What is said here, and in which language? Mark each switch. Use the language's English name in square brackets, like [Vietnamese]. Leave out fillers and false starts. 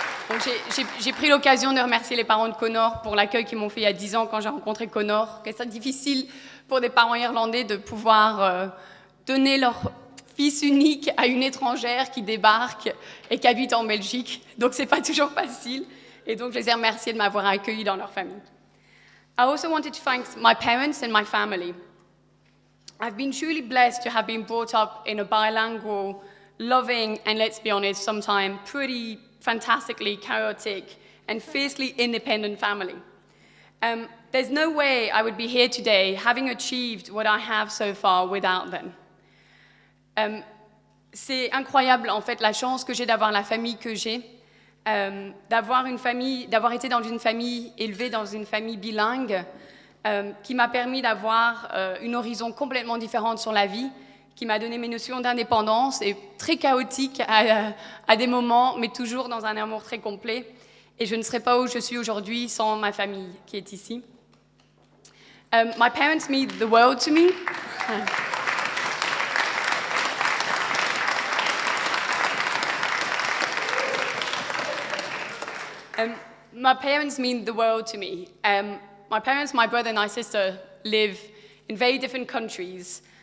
[French] Donc j'ai pris l'occasion de remercier les parents de Connor pour l'accueil qu'ils m'ont fait il y a 10 ans quand j'ai rencontré Connor. C'est difficile pour des parents irlandais de pouvoir donner leur fils unique à une étrangère qui débarque et qui habite en Belgique. Donc c'est pas toujours facile. Et donc je les ai remerciés de m'avoir accueilli dans leur famille. [English] I also wanted to thank my parents and my family. I've been truly blessed to have been brought up in a bilingual, loving, and let's be honest, sometimes pretty fantastically chaotic and fiercely independent family. There's no way I would be here today having achieved what I have so far without them. [French] C'est incroyable en fait la chance que j'ai d'avoir la famille que j'ai, d'avoir été dans une famille, élevée dans une famille bilingue, qui m'a permis d'avoir une horizon complètement différente sur la vie, qui m'a donné mes notions d'indépendance et très chaotique à des moments, mais toujours dans un amour très complet. Et je ne serais pas où je suis aujourd'hui sans ma famille qui est ici. [English] My parents mean the world to me. My parents mean the world to me. My parents, my brother and my sister live in very different countries.